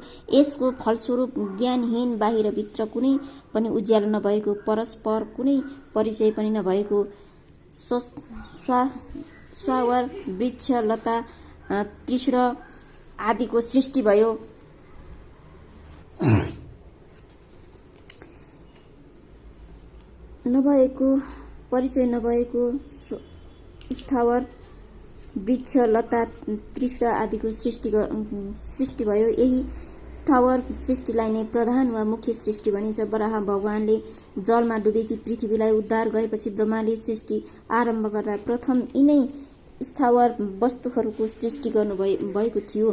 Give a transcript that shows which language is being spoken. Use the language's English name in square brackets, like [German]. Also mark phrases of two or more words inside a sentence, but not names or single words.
[Nepali] यसको फलस्वरूप ज्ञानहीन बाहिर भित्र कुनै पनि उज्यालो नभएको, परस्पर कुनै परिचय पनि नभएको स्वावर वृक्ष लता तृष्ण आदिको सृष्टि भयो। नभएको परिचय नभएको स्थावर वृक्ष लता तृष्ण आदिको सृष्टि भयो। यही स्थावर सृष्टिलाई नै प्रधान वा मुख्य सृष्टि भनिन्छ। वराह भगवानले जलमा डुबेकी पृथ्वीलाई उद्धार गरेपछि ब्रह्माले सृष्टि आरम्भ गर्दा प्रथम यिनै स्थावर वस्तुहरूको सृष्टि गर्नुभएको थियो।